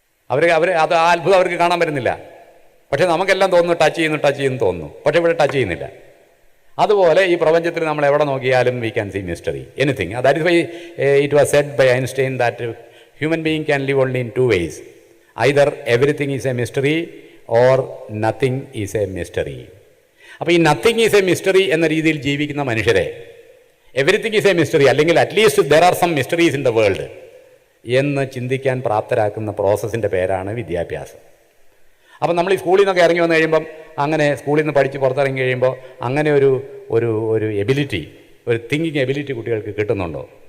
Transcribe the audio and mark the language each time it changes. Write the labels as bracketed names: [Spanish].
[Malayalam] അത് ആ അത്ഭുതം അവർക്ക് കാണാൻ പറ്റുന്നില്ല. പക്ഷേ നമുക്കെല്ലാം തോന്നുന്നു ടച്ച് ചെയ്യുന്നു തോന്നുന്നു, പക്ഷേ ഇവിടെ ടച്ച് ചെയ്യുന്നില്ല. അതുപോലെ ഈ പ്രപഞ്ചത്തിൽ നമ്മൾ എവിടെ നോക്കിയാലും [English] We can see mystery, anything. That is why it was said by Einstein that human being can live only in 2 ways. Either everything is a mystery or nothing is a mystery. [Malayalam] അപ്പോൾ ഈ [English] nothing is a mystery [Malayalam] എന്ന രീതിയിൽ ജീവിക്കുന്ന മനുഷ്യരെ [English] everything is a mystery, [Malayalam] അല്ലെങ്കിൽ [English] at least there are some mysteries in the world [Malayalam] എന്ന് ചിന്തിക്കാൻ പ്രാപ്തരാക്കുന്ന പ്രോസസ്സിൻ്റെ പേരാണ് വിദ്യാഭ്യാസം. അപ്പം നമ്മൾ ഈ സ്കൂളിൽ നിന്നൊക്കെ ഇറങ്ങി വന്നു കഴിയുമ്പം, അങ്ങനെ സ്കൂളിൽ നിന്ന് പഠിച്ച് പുറത്തിറങ്ങി കഴിയുമ്പോൾ അങ്ങനെ ഒരു എബിലിറ്റി, ഒരു തിങ്കിങ് എബിലിറ്റി കുട്ടികൾക്ക് കിട്ടുന്നുണ്ടോ?